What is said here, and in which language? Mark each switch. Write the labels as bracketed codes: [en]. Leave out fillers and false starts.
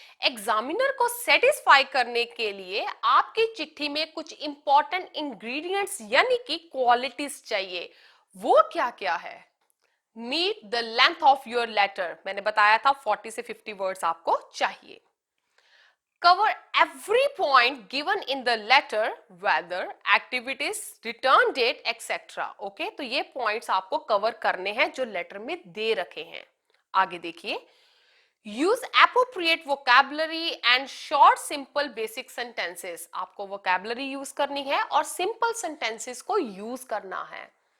[hi] Examiner को satisfy करने के लिए आपकी चिट्ठी में कुछ इंपॉर्टेंट इंग्रेडिएंट्स यानी कि क्वालिटीज चाहिए। वो क्या क्या है? [en] meet the length of your letter, [hi] मैंने बताया था 40 से 50 वर्ड्स आपको चाहिए। [en] Cover every point given in the letter, weather, activities, return date, etc. [hi] Okay, तो ये पॉइंट्स आपको कवर करने हैं जो लेटर में दे रखे हैं। आगे देखिए, [en] Use appropriate vocabulary and short simple basic sentences. [hi] आपको वोकैबुलरी यूज करनी है और सिंपल सेंटेंसेस को यूज करना है।